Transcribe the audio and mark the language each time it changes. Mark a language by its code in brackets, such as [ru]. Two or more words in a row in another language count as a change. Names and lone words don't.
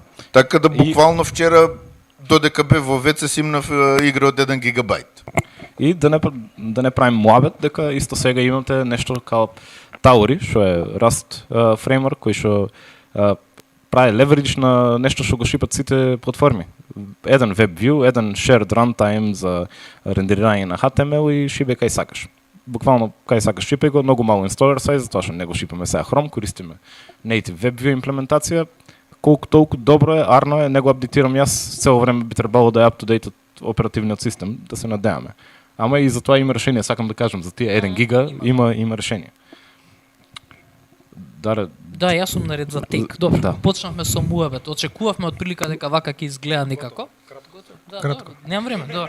[mk] Така да буквално вчера додека бев во ВЦ симнав игра од 1 гигабайт. И да не правим муабет, дека исто сега имате нешто као Tauri, што е Rust фреймворк, кој што прави леверидж на нешто што го шипат сите платформи. Еден WebView, еден [en] shared runtime [mk] за рендерирање на HTML и шибе кај сакаш. Буквално кај сакаш шипе го, многу мало [en] installer size, [mk] затоа што не го шипаме сега Chrome, користиме native WebView имплементација. Колку толку добро е, арно е, не го апдейтирам јас, цело време би требало да е [en] up to date [mk] оперативниот систем, да се надеваме. Ама и за тоа има решение, сакам да кажам, за тие 1 гига има решение. Да, јас сум наред за тек. Добро, Да. почнавме со муабет. Очекувавме од прилика дека вака ќе изгледа некако. Да, кратко. Немам време, добро.